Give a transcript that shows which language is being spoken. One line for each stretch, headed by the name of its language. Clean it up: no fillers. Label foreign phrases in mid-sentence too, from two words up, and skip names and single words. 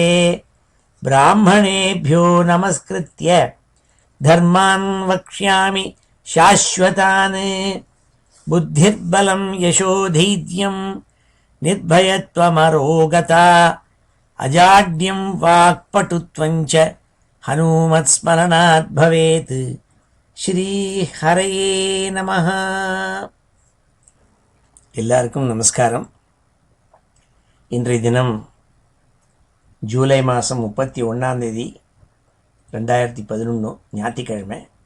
Sanskrit: ब्राह्मणेभ्यो नमस्कृत्य धर्मान् वक्ष्यामि शाश्वतान्। बुद्धिर्बलं यशोधैर्यं निर्भयत्वमरोगता अजाड्यं वाक्पटुत्वं च हनुमत्स्मरणात् भवेत्।
Tamil: ஸ்ரீஹரயே நமஹ. எல்லாருக்கும் நமஸ்காரம். இன்றைய தினம் ஜூலை மாதம் 31 2011 ஞாயிற்றுக்கிழமை.